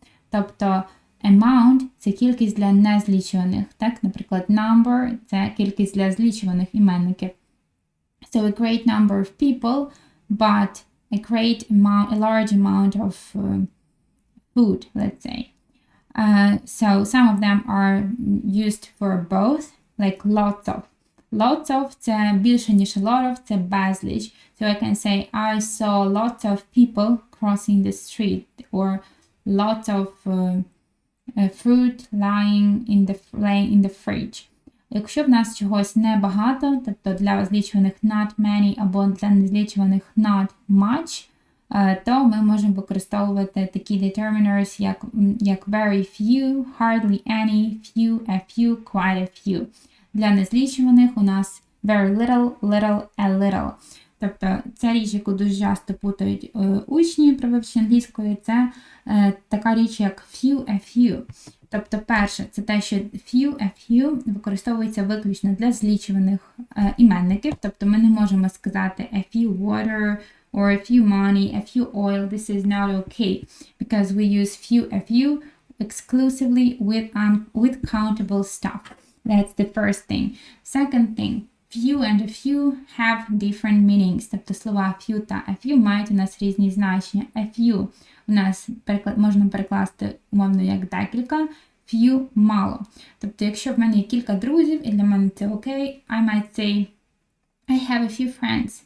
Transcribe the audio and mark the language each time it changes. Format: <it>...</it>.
<uk>Тобто amount – це кількість для незлічуваних. Так, наприклад, number – це кількість для злічуваних іменників.</uk> <en>So a great number of people, but a large amount of food, let's say. So some of them are used for both, like lots of.</en> <uk>Lots of – це більше, ніж a lot of, це безліч.</uk> <en>So I can say, I saw lots of people crossing the street, or lots of fruit lying in the fridge.</en> <uk>Якщо в нас чогось небагато, тобто для злічуваних not many або для незлічуваних not much, то ми можемо використовувати такі determiners, як very few, hardly any, few, a few, quite a few. Для незлічуваних у нас very little, little, a little. Тобто ця річ, яку дуже часто путають учні при вивченні англійської, це така річ, як few, a few. Тобто перше, це те, що few, a few використовується виключно для злічуваних іменників. Тобто ми не можемо сказати</uk> <en>a few water, or a few money, a few oil. This is not okay, because we use few, a few exclusively with countable stuff. That's the first thing. Second thing, few and a few have different meanings.</en> <uk>Тобто слова few та a few мають у нас різні значення. A few у нас можна перекласти умовно як декілька, few – мало. Тобто якщо в мене є кілька друзів, і для мене це окей,</uk> <en>I might say I have a few friends.</en>